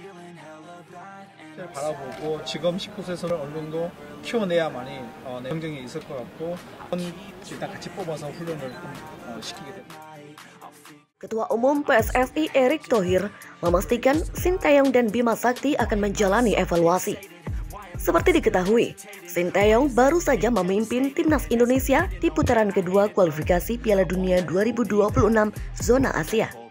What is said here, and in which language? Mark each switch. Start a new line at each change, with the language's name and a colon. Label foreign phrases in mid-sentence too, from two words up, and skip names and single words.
Korean: 바라보고 지금 19세에서는 어느 정도 키워내야만이 경쟁이 있을 것 같고 일단 같이 뽑아서 훈련을 시키게 됩니다.
Indonesian: Ketua Umum PSSI Erick Thohir memastikan Sintayong dan Bima Sakti akan menjalani evaluasi. Seperti diketahui, Sintayong baru saja memimpin timnas Indonesia di putaran kedua kualifikasi Piala Dunia 2026 zona Asia.